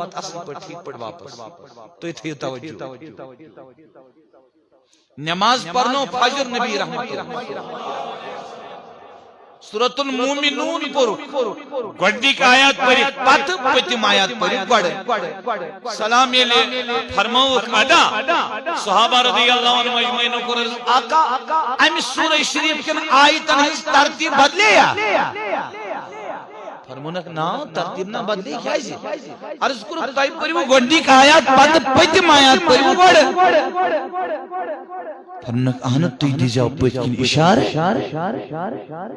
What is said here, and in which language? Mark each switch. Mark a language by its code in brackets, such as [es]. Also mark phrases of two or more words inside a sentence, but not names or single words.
[ks] واتہٕ اصل پٲٹھۍ ٹھیٖک پٲٹھۍ واپس تُہۍ تھٲیِو توجہ نماز پرنو فجر نبی رحمت اللہ سورۃ المومنون پور گۄڈنِک آیات پٔرِتھ پتہٕ پٔتِم آیات پٔرِتھ گۄڈٕ سلام ییٚلہِ فرمٲوُکھ ادا صحابہ [ar] رضی اللہ عنہum اجمعین [ks] کوٚر عرض آقا امہِ سورہ شریف کٮ۪ن آیتن ہٕنٛز ترتیٖب بدلے فرمونکھ نا ترتیٖب نہ بدلے کیازِ عرض کوٚرُکھ تۄہہِ پٔرِو گۄڈنِک آیات پتہٕ پٔتِم آیات پٔرِو گۄڈٕ فرمونکھ اہن تُہۍ دیٖزیو پٔتۍ کِنۍ اِشارٕ